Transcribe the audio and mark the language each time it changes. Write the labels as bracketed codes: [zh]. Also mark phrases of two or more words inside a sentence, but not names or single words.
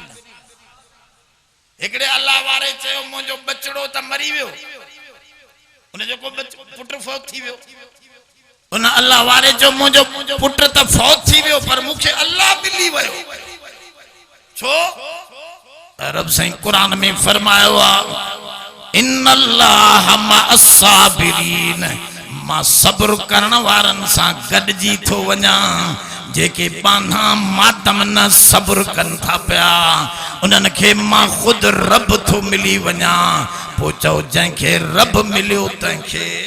[sd] हिकिड़े अल्लाह वारे चयो मुंहिंजो बचड़ो त मरी वियो, उनजो को पुट फौत थी वियो, उन अल्लाह वारे चयो मुंहिंजो पुट त फौत थी वियो, पर मूंखे अल्लाह मिली वियो। छो? रब साईं कुरान में फरमायो आहे [ar] إن الله مع الصابرين, [sd] मां सब्र करण वारनि सां गॾिजी थो वञा, जेके बाना मातम न सब्र कन था पिया उन्हनि खे मां खुद रब थो मिली वञा पो चओ जंहिंखे रब मिलियो तंहिंखे